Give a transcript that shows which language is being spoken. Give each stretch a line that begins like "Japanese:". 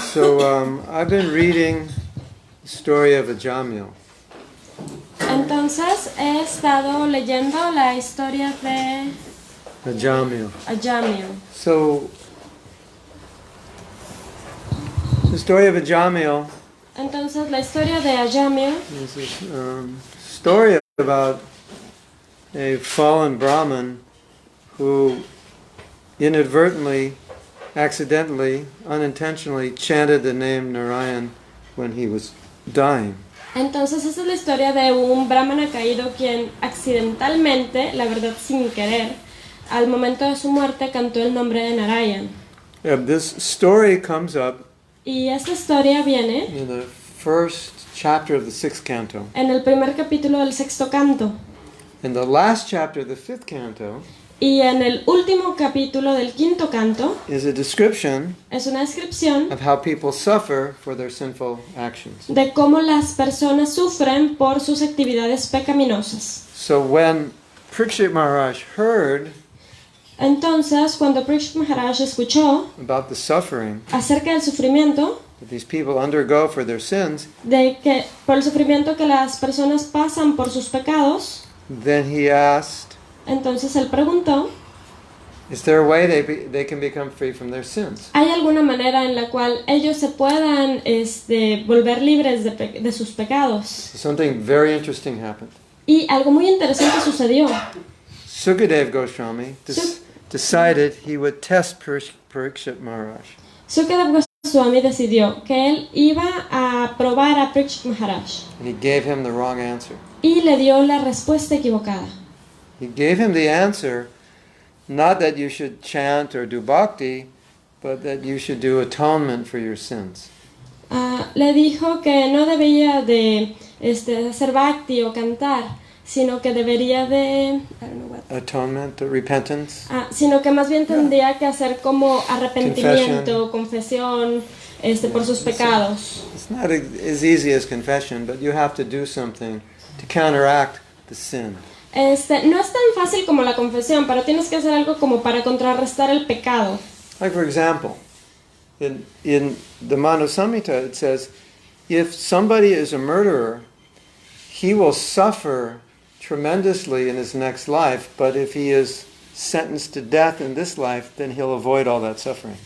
English: So I've been reading the story of Ajamil.
Spanish: Entonces he estado leyendo la historia de Ajamil. Ajamil.
English: So the story of Ajamil
Spanish: Entonces la historia de Ajamil
English: is this story about a fallen Brahmin who inadvertently, accidentally, unintentionally chanted the name Narayan when he was dying.
Spanish: Entonces esa es la historia de un brahmana caído quien accidentalmente, la verdad sin querer, al momento de su muerte cantó el nombre de Narayan.
English: This story comes up
Spanish: Y esta historia viene
English: in the first chapter of the 6th canto.
Spanish: en el primer capítulo del sexto canto.
English: In the last chapter of the 5th canto
Spanish: Y en el último capítulo del quinto canto
English: is a description
Spanish: es una descripción
English: of how people suffer for their sinful actions.
Spanish: de cómo las personas sufren por sus actividades pecaminosas.
English: So when Parikshit Maharaj heard
Spanish: Entonces, cuando Parikshit Maharaj escuchó
English: about the suffering
Spanish: acerca del sufrimiento,
English: that these people undergo for their sins,
Spanish: de que por el sufrimiento que las personas pasan por sus pecados,
English: then he asked,
Spanish: entonces él preguntó,
English: is there a way they can become free from their sins?
Spanish: ¿hay alguna manera en la cual ellos se puedan volver libres de sus pecados?
English: Something very interesting happened.
Spanish: Y algo muy interesante sucedió.
English: Sukadev Goswami decided he would test Parikshit Maharaj.
Spanish: Sukadev Goswami decidió que él iba a probar a Parikshit Maharaj.
English: And he gave him the wrong answer.
Spanish: Y le dio la respuesta equivocada.
English: He gave him the answer, not that you should chant or do bhakti, but that you should do atonement for your sins.
Spanish: le dijo que no debía de hacer bhakti o cantar, sino que debería de...
English: Atonement, repentance.
Spanish: Sino que más bien tendría que hacer como arrepentimiento, confesión, por sus pecados.
English: It's not as easy as confession, but you have to do something to counteract the sin.
Spanish: No es tan fácil como la confesión, pero tienes que hacer algo como para contrarrestar el pecado.
English: Like for example, in the Manu Samhita it says, if somebody is a murderer, he will suffer tremendously in his next life, but if he is sentenced to death in this life, then he'll avoid all that suffering.